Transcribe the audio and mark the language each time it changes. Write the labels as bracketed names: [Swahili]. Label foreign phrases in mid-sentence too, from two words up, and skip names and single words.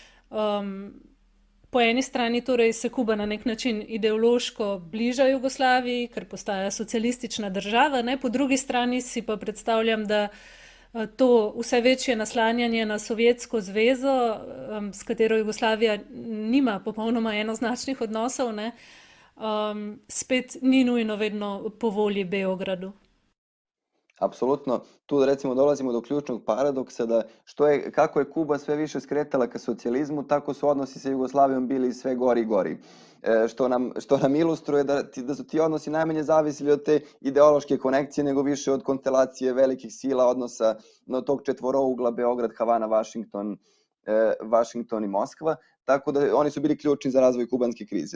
[Slovenian] Po eni strani torej se Kuba na nek način ideološko bliža Jugoslaviji, ker postaja socialistična država, po drugi strani si pa predstavljam, da to vse večje naslanjanje na Sovjetsko zvezo, s katero Jugoslavija nima popolnoma enoznačnih odnosov, spet ni nujno vedno po volji Beogradu. [Serbian] Apsolutno, tu recimo dolazimo do ključnog paradoksa da kako je Kuba sve više skretala ka socijalizmu, tako su odnosi sa Jugoslavijom bili sve gori i gori. Što nam ilustruje da su ti odnosi najmanje zavisili od te ideološke konekcije, nego više od konstelacije velikih sila, odnosa na tog četvorougla Beograd, Havana, Vašington i Moskva, tako da oni su bili ključni za razvoj kubanske krize.